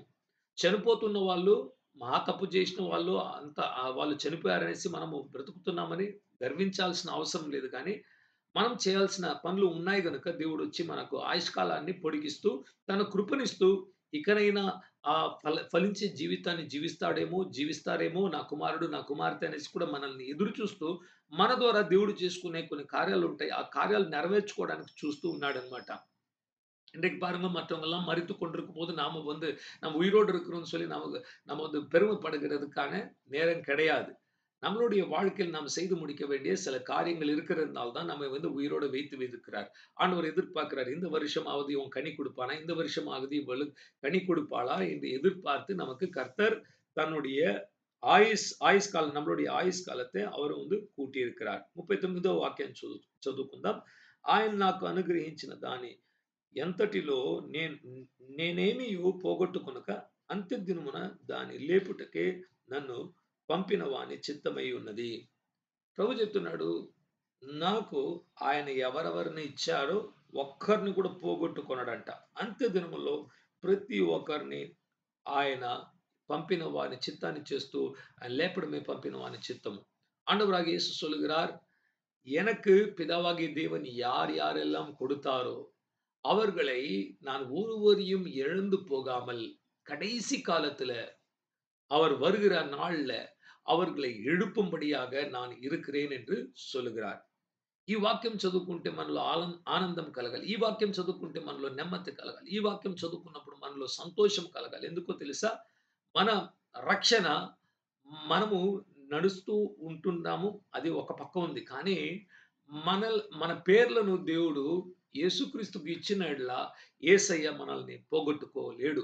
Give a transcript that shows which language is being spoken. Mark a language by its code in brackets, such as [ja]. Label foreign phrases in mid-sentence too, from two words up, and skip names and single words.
[te] చనిపోతున్న వాళ్ళు మహా తప్పు చేసిన వాళ్ళు వాళ్ళు చనిపోయారనేసి మనము బ్రతుకుతున్నామని గర్వించాల్సిన అవసరం లేదు కానీ, మనం చేయాల్సిన పనులు ఉన్నాయి గనుక దేవుడొచ్చి మనకు ఆయుష్కాలాన్ని పొడిగిస్తూ, తన కృపనిస్తూ ఇకనైనా ఫలించే జీవితాన్ని జీవిస్తారేమో నా కుమారుడు, నా కుమార్తె అనేసి కూడా మనల్ని ఎదురు చూస్తూ, మన ద్వారా దేవుడు చేసుకునే కొన్ని కార్యాలుంటాయి. ఆ కార్యాలు నెరవేర్చుకోవడానికి చూస్తూ ఉన్నాడన్నమాట. [ta] இன்றைக்கு பாருங்க மற்றவங்கலாம் மரித்து கொண்டிருக்கும்போது, நாம நம்ம உயிரோடு இருக்கிறோம்னு சொல்லி நம்ம பெருமைப்படுகிறதுக்கான நேரம் கிடையாது. நம்மளுடைய வாழ்க்கையில் நாம் செய்து முடிக்க வேண்டிய சில காரியங்கள் இருக்கிறதுனால தான் நம்மை உயிரோட வைத்திருக்கிறார். ஆண்டவர் எதிர்பார்க்கிறார். இந்த வருஷமாவது இவன் கனி கொடுப்பானா? இந்த வருஷமாவது இவள் கனி கொடுப்பாளா? என்று எதிர்பார்த்து நமக்கு கர்த்தர் தன்னுடைய [te] ఆయుష్ కాలం [ta] நம்மளுடைய ఆయుష్ కాలத்தை அவர் కూటిயிருக்கிறார். [te] 39వ వాక్యం చదువుకుందాం. ఆయన నాకు అనుగ్రహించిన దాని ఎంతటిలో నేనేమియు పోగొట్టుకొనక అంత్యదినమున దాని లేపుటకే నన్ను పంపిన వాని చిత్తమై ఉన్నది. ప్రభు చెప్తున్నాడు, నాకు ఆయన ఎవరెవరిని ఇచ్చారో ఒక్కరిని కూడా పోగొట్టుకొనడంట. అంత్య దినములో ప్రతి ఒక్కరిని ఆయన పంపిన వాని చిత్తాన్ని చేస్తూ ఆయన లేపడమే పంపిన వాని చిత్తము. [ta] ஆண்டவராகிய இயேசு சொல்லுகிறார், எனக்கு பிதாவாகிய தேவன் யார் யாரெல்லாம் கொடுத்தாரோ அவர்களை நான் ஒருவரையும் இழந்து போகாமல் கடைசி காலத்துல அவர் வருகிற நாள்ல அவர்களை எழுப்பும்படியாக நான் இருக்கிறேன் என்று சொல்லுகிறார். [te] ఈ వాక్యం చదువుకుంటే మనలో ఆనందం కలగాలి. ఈ వాక్యం చదువుకుంటే మనలో నెమ్మది కలగాలి. ఈ వాక్యం చదువుకున్నప్పుడు మనలో సంతోషం కలగాలి. ఎందుకో తెలుసా? మన రక్షణ మనము నడుస్తూ ఉంటున్నాము. అది ఒక పక్క ఉంది. కానీ మన పేర్లను దేవుడు యేసుక్రీస్తుకు ఇచ్చిన యెడల యేసయ్య మనల్ని పోగొట్టుకోలేడు.